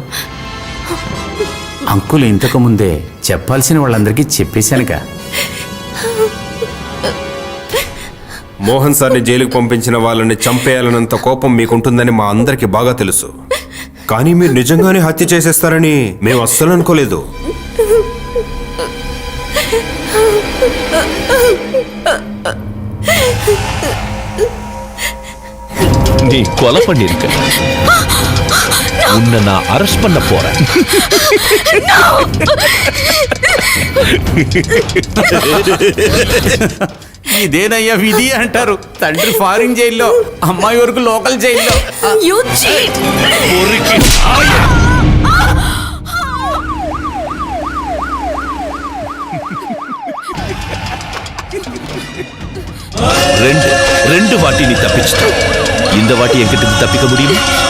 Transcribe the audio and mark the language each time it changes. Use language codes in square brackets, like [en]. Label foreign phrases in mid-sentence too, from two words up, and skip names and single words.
[te] అంకుల్ ఇంతకు ముందే చెప్పాల్సిన వాళ్ళందరికీ చెప్పేశానుగా. మోహన్ సార్ని జైలుకు పంపించిన వాళ్ళని చంపేయాలన్నంత కోపం మీకుంటుందని మా అందరికి బాగా తెలుసు. కానీ మీరు నిజంగానే హత్య చేసేస్తారని మేము అస్సలు అనుకోలేదు. [ta] நீ கொலை பண்ணிருக்க. உன்னை நான் அரெஸ்ட் பண்ண போறேன். [te] ఇదేనయ్యా విధి అంటారు. తండ్రి ఫారిన్ జైల్లో, అమ్మాయి వరకు లోకల్ జైల్లో. [ta] ரெண்டு வாட்டி நீ தப்பிச்சிட்ட. இந்த வாட்டி என்கிட்ட தப்பிக்க முடியுமா?